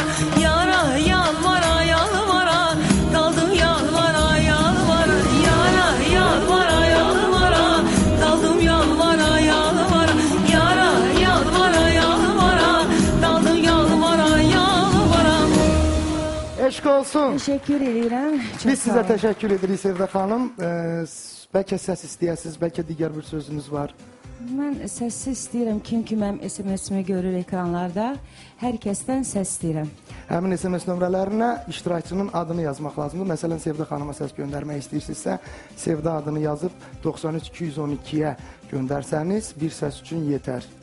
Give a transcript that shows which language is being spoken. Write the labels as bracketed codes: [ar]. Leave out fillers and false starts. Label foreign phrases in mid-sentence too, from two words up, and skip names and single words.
[az] Yara yalvara yalvara, kaldım yalvara yalvara. Yara yalvara yalvara, kaldım yalvara yalvara. Yara yalvara yalvara, kaldım yalvara yalvara. Eşk olsun. [tr] Teşekkür ederim. Çok [az] Biz sağ sizə olun. təşəkkür edirik Sevdə xanım. Bəlkə səs istəyəsiniz, bəlkə digər bir sözünüz var. Mən səs istəyirəm. Kim ki mənim SMS-imi görür ekranlarda, hər kəsdən səs istəyirəm. Həmin SMS nömrələrinə iştirakçının adını yazmaq lazımdır. Məsələn, Sevdə xanıma səs göndərmək istəyirsinizsə, Sevdə adını yazıb 93-212-yə göndərsəniz, bir səs üçün yetər.